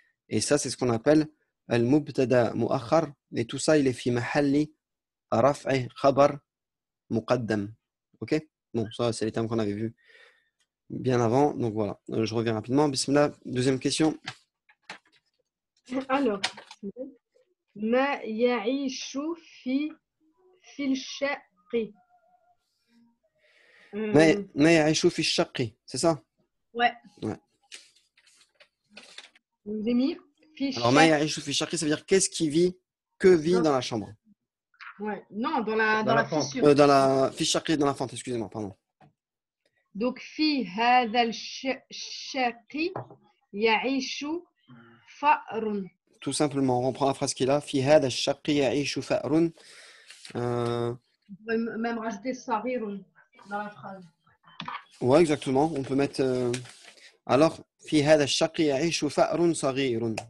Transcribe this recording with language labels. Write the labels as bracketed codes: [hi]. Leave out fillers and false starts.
[fr] Et ça, c'est ce qu'on appelle [ar] al-mubtada mu'akhar. [fr] Et tout ça, il est [ar] fi mahalli raf'i khabar muqaddam. [fr] OK? Bon, ça, c'est les termes qu'on avait vus bien avant. Donc voilà, je reviens rapidement. Bismillah, deuxième question. [ar] Alors, ما يعيش في الشق. ما يعيش في الشق, [fr] c'est ça? Ouais. Ouais. Vous avez mis Alors, [ar] ما يعيش في الشق, [fr] ça veut dire qu'est-ce qui vit, que vit dans la chambre? Ouais. Non, dans la fissure. Dans la fi الشق, dans la fente, excusez-moi, pardon. [ar] Donc, في هذا الشق يعيش فأر. [fr] Tout simplement, on reprend la phrase qu'il a. [ar] في هذا الشق يعيش فأر. [fr] On pourrait même rajouter صغير dans la phrase. Ouais, exactement. On peut mettre. [ar] Alors, في هذا الشق يعيش فأر صغير.